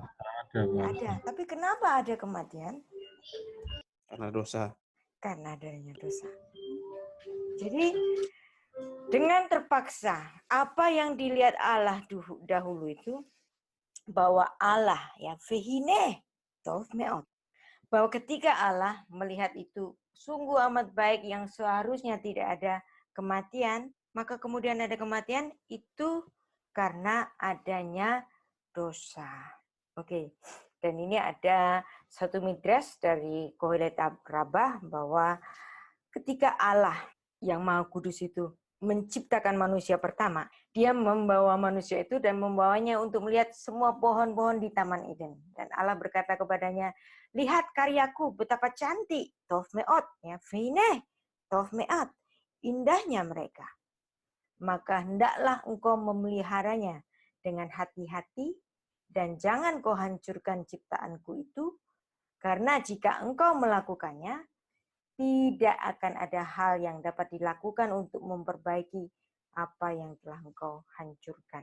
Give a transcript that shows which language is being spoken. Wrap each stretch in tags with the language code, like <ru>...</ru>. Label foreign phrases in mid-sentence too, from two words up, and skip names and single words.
<id>Ada. Tapi kenapa ada kematian? Karena dosa. Karena adanya dosa. Jadi dengan terpaksa, apa yang dilihat Allah dahulu itu, bahwa Allah, ya,</id> <he>והנה טוב מאד,</he> <id>bahwa ketika Allah melihat itu sungguh amat baik yang seharusnya tidak ada kematian, maka kemudian ada kematian, itu karena adanya dosa. Oke. Dan ini ada satu midrash dari Kohelet Rabbah bahwa ketika Allah yang Maha Kudus itu menciptakan manusia pertama, dia membawa manusia itu dan membawanya untuk melihat semua pohon-pohon di Taman Eden. Dan Allah berkata kepadanya, lihat karyaku betapa cantik,</id> <he>טוב מאד, ya, והנה טוב מאד,</he> <id>indahnya mereka. Maka hendaklah engkau memeliharanya dengan hati-hati dan jangan kau hancurkan ciptaanku itu, karena jika engkau melakukannya, tidak akan ada hal yang dapat dilakukan untuk memperbaiki apa yang telah engkau hancurkan.</id>